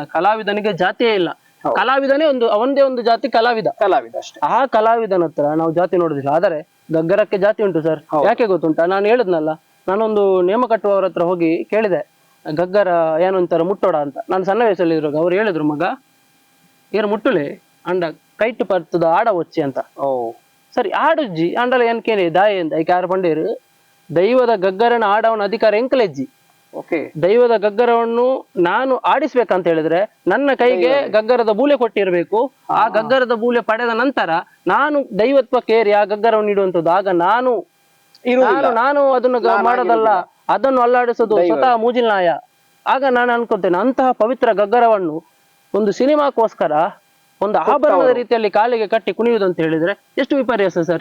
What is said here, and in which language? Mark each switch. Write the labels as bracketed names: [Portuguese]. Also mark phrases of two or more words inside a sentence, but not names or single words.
[Kannada] ಕಲಾವಿದನಿಗೆ ಜಾತಿಯೇ ಇಲ್ಲ. ಕಲಾವಿದನೇ ಅವನದೇ ಒಂದು ಜಾತಿ, ಕಲಾವಿದ ಅಷ್ಟೇ. ಆ ಕಲಾವಿದನ ಹತ್ರ ನಾವು ಜಾತಿ ನೋಡುದಿಲ್ಲ. ಆದರೆ ಗಗ್ಗರಕ್ಕೆ ಜಾತಿ ಉಂಟು ಸರ್. ಯಾಕೆ ಗೊತ್ತುಂಟಾ? ನಾನು ಹೇಳಿದ್ನಲ್ಲ, ನಾನೊಂದು ನೇಮ ಕಟ್ಟುವವರ ಹತ್ರ ಹೋಗಿ ಕೇಳಿದೆ, ಗಗ್ಗರ ಏನು ಅಂತಾರ ಮುಟ್ಟೋಡ ಅಂತ. ನಾನು ಸಣ್ಣ ವಯಸ್ಸಲ್ಲಿ ಇರುವಾಗ ಅವ್ರು ಹೇಳಿದ್ರು, [Tulu] ಮಗ ಏರು ಮುಟ್ಟುಲೆ ಅಂಡ ಕೈಟ್ ಪರ್ತದ ಆಡ ಒಚ್ಚಿ ಅಂತ. ಸರಿ, ಆಡುಜ್ಜಿ ಅಂಡಲ ಏನ್ ಕೇಳಿ ದಾಯಿ ಅಂತ ಐಕೆ ಯಾರು ಪಂಡೇರು ದೈವದ ಗಗ್ಗರನ ಆಡವನ ಅಧಿಕಾರ ಎಂಕಲೆಜ್ಜಿ. [Kannada] ದೈವದ ಗಗ್ಗರವನ್ನು ನಾನು ಆಡಿಸ್ಬೇಕಂತ ಹೇಳಿದ್ರೆ ನನ್ನ ಕೈಗೆ ಗಗ್ಗರದ ಬೂಲೆ ಕೊಟ್ಟಿರ್ಬೇಕು. ಆ ಗಗ್ಗರದ ಬೂಲೆ ಪಡೆದ ನಂತರ ನಾನು ದೈವತ್ವಕ್ಕೆ ಏರಿ ಆ ಗಗ್ಗರವನ್ನು ನೀಡುವಂಥದ್ದು. ಆಗ ನಾನು ಅದನ್ನು ಮಾಡೋದಲ್ಲ, ಅದನ್ನು ಅಲ್ಲಾಡಿಸೋದು ಸ್ವತಃ ಮೂಜಿಲ್ನಾಯ. ಆಗ ನಾನು ಅನ್ಕೊತೇನೆ, ಅಂತಹ ಪವಿತ್ರ ಗಗ್ಗರವನ್ನು ಒಂದು ಸಿನಿಮಾಕ್ಕೋಸ್ಕರ ಒಂದು ಆಭರಣದ ರೀತಿಯಲ್ಲಿ ಕಾಲಿಗೆ ಕಟ್ಟಿ ಕುಣಿಯುವುದು ಅಂತ ಹೇಳಿದ್ರೆ ಎಷ್ಟು ವಿಪರ್ಯಾಸ ಸರ್.